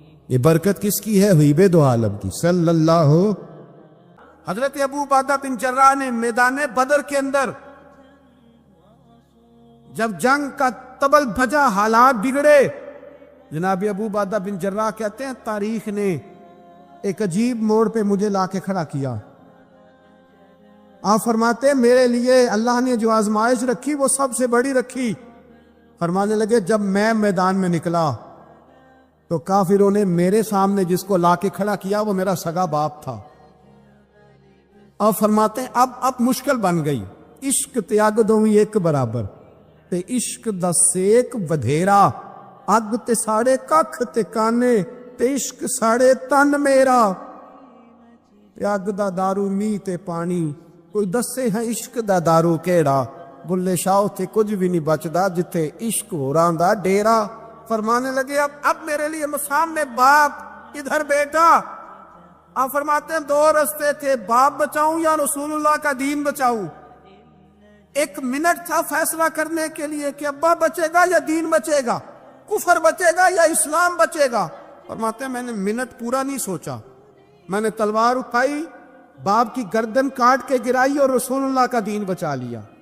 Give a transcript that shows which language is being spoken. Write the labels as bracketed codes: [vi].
[ur] یہ برکت کس کی ہے؟ حبیب دو عالم کی صلی اللہ. حضرت ابو عبیدہ بن جراح نے میدان بدر کے اندر جب جنگ کا تبل بھجا, حالات بگڑے, جناب ابو عبیدہ بن جراح کہتے ہیں تاریخ نے ایک عجیب موڑ پہ مجھے لا کے کھڑا کیا. آپ فرماتے ہیں میرے لیے اللہ نے جو آزمائش رکھی وہ سب سے بڑی رکھی. فرمانے لگے جب میں میدان میں نکلا تو کافروں نے میرے سامنے جس کو لا کے کھڑا کیا وہ میرا سگا باپ تھا. آپ فرماتے ہیں اب مشکل بن گئی. [pa] عشق تیاگ دوویں ایک برابر, تے عشق دا سیک ودھیرا, اگ تے ساڑے ککھ تے کانے, تے عشق ساڑے تن میرا. تے اگ دا دارو می تے پانی, کوئی دسے ہے عشق دا دارو کیڑا. بلے شاہ تے کچھ بھی نہیں بچدا جتھے عشق ہو راں دا ڈیرا. [ur] فرمانے لگے اب میرے لیے سامنے باپ, ادھر بیٹا. آپ فرماتے ہیں دو رستے تھے, باپ بچاؤں یا رسول اللہ کا دین بچاؤں. ایک منٹ تھا فیصلہ کرنے کے لیے کہ ابا بچے گا یا دین بچے گا, کفر بچے گا یا اسلام بچے گا. فرماتے ہیں میں نے منٹ پورا نہیں سوچا, میں نے تلوار اٹھائی, باپ کی گردن کاٹ کے گرائی اور رسول اللہ کا دین بچا لیا.